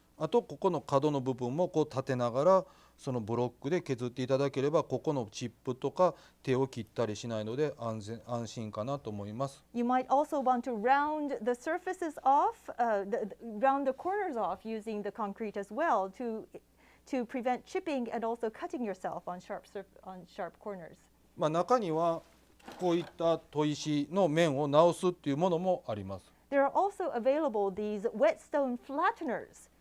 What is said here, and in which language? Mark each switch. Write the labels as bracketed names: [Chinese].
[Japanese] あとここの角の部分もこう立てながらそのブロックで削っていただければここのチップとか手を切ったりしないので安心かなと思います。 [English] You might also want to round the surfaces off, round the corners off using the concrete as well to prevent chipping and also cutting yourself on sharp corners. [Japanese] まあ中にはこういった砥石の面を直すっていうものもあります。 [English] There are also available these whetstone flatteners.